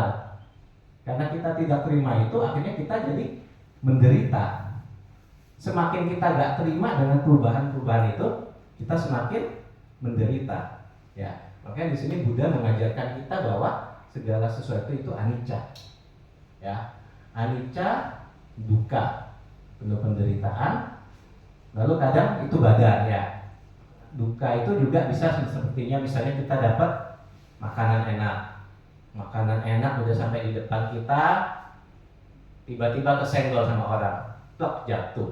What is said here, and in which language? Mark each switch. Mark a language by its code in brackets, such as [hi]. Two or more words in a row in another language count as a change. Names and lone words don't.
[id] Karena kita tidak terima itu, akhirnya kita jadi menderita. Semakin kita nggak terima dengan perubahan-perubahan itu, kita semakin menderita. Ya, makanya di sini Buddha mengajarkan kita bahwa segala sesuatu itu anicca. [pi] Ya, anicca, dukkha, [id] penuh penderitaan. Lalu kadang itu badan, ya. Dukkha itu juga bisa sepertinya misalnya kita dapat makanan enak. Makanan enak udah sampai di depan kita, tiba-tiba kesenggol sama orang, plok jatuh.